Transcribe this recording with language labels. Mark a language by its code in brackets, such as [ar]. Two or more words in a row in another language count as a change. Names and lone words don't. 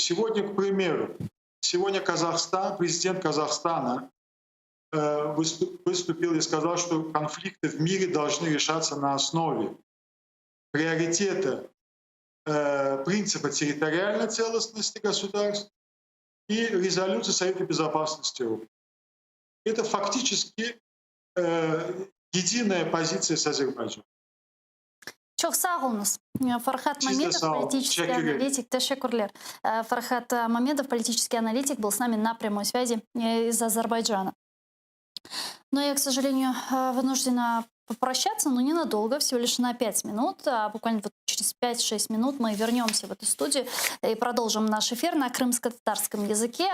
[ru] Сегодня, к примеру, Казахстан, президент Казахстана выступил и сказал, что конфликты в мире должны решаться на основе приоритета принципа территориальной целостности государств и резолюции Совета Безопасности ООН. Это фактически единая позиция с Азербайджаном. [tr] Çok sağ olunuz. Фархат Siz de [ru] Мамедов, [tr] sağ olun. [ru] политический [tr] Teşekkür ederim. [ru] аналитик. Ташекурлер. Фархат Мамедов, политический аналитик, был с нами на прямой связи из Азербайджана. Но я, к сожалению, вынуждена попрощаться, но ненадолго, всего лишь на 5 минут. А буквально вот через 5-6 минут мы вернемся в эту студию и продолжим наш эфир на крымско-татарском языке.